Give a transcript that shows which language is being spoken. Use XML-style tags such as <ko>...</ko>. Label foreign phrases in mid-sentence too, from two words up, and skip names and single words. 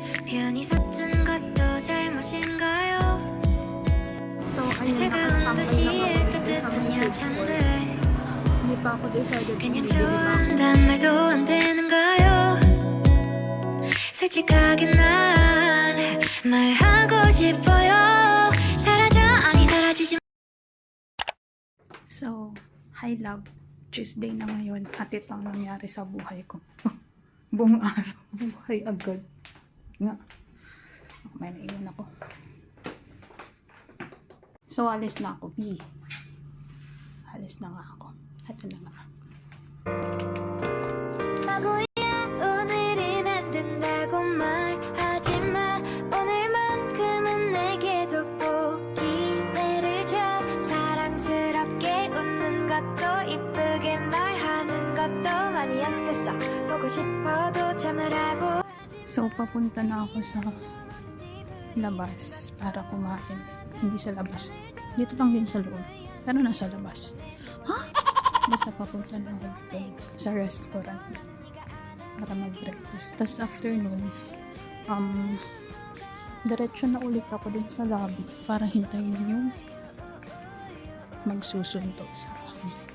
<ko>괜히 샀던 것도 잘못인가요?</ko> <tl>So, ayun,</tl> <ko>제가</ko> <tl>nakastambay lang</tl> <ko>온도시에</ko> <tl>ako dito sa</tl> <ko>따뜻한</ko> <en>food court.</en> <ko>여잔데</ko> <tl>Hindi pa ako decided kung</tl> <ko>그냥</ko> <tl>bibili ba ako.</tl> <ko>좋아한단 말도 안 되는가요? 솔직하게 난 말하고 싶어요. 사라져 아니 사라지지.</ko> <en>So, hi love.</en> <tl>Tuesday na ngayon at ito ang nangyari sa buhay ko. Buong araw, buhay agad. Nga. May naiwan ako. So, alis na ako, B. Alis na nga ako. Ito na nga.</tl> <ko>바보야 오늘은 안 된다고 말하지마. 오늘만큼은 내게도 꼭 기회를 줘. 사랑스럽게 웃는 것도 이쁘게 말하는 것도 많이 연습했어. 보고 싶어도 참으라고.</ko> <tl>So, papunta na ako sa labas para kumain. Hindi sa labas. Dito lang din sa loob. Pero nasa labas. Basta papunta na ako sa restaurant para mag-breakfast. Tapos afternoon, diretso na ulit ako dun sa lobby para hintayin yung magsusundo sa amin.</tl>